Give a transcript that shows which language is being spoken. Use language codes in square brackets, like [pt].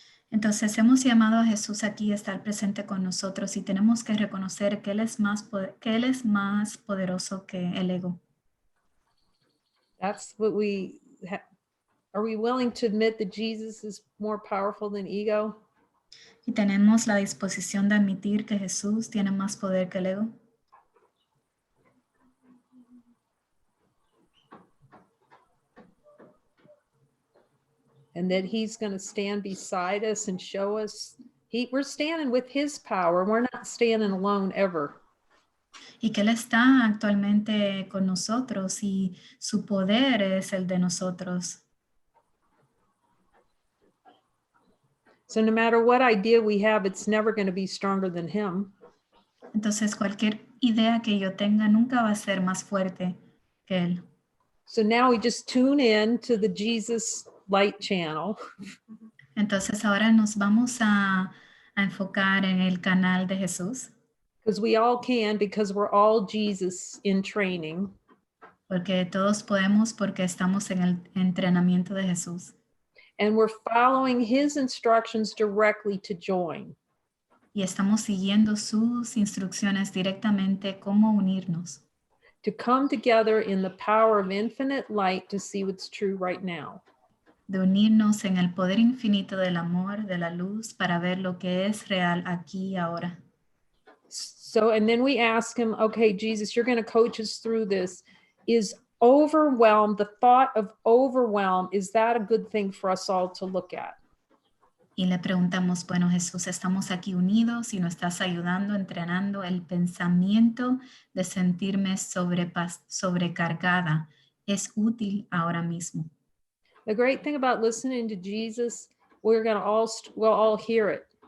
[es] Entonces hemos llamado a Jesús aquí a estar presente con nosotros y tenemos que reconocer que Él es más poderoso que el ego. [en] That's what are we willing to admit that Jesus is more powerful than ego? [es] Y tenemos la disposición de admitir que Jesús tiene más poder que el ego. [en] And that he's going to stand beside us and show us we're standing with his power. We're not standing alone ever. [es] Y que Él está actualmente con nosotros y su poder es el de nosotros. [en] So no matter what idea we have, it's never going to be stronger than him. [es] Entonces cualquier idea que yo tenga nunca va a ser más fuerte que Él. [en] So now we just tune in to the Jesus Light channel. [es] Entonces ahora nos vamos a enfocar en el canal de Jesús. [en] Because we all can, because we're all Jesus in training. [es] Porque todos podemos porque estamos en el entrenamiento de Jesús. [en] And we're following his instructions directly to join. [es] Y estamos siguiendo sus instrucciones directamente cómo unirnos. [en] To come together in the power of infinite light to see what's true right now. [es] De unirnos en el poder infinito del amor, de la luz, para ver lo que es real aquí y ahora. [en] So, and then we ask him, okay, Jesus, you're going to coach us through this. Is overwhelm, the thought of overwhelm, is that a good thing for us all to look at? [es] Y le preguntamos, bueno, Jesús, estamos aquí unidos y nos estás ayudando, entrenando el pensamiento de sentirme sobrecargada. ¿Es útil ahora mismo? [en] The great thing about listening to Jesus, we'll all hear it.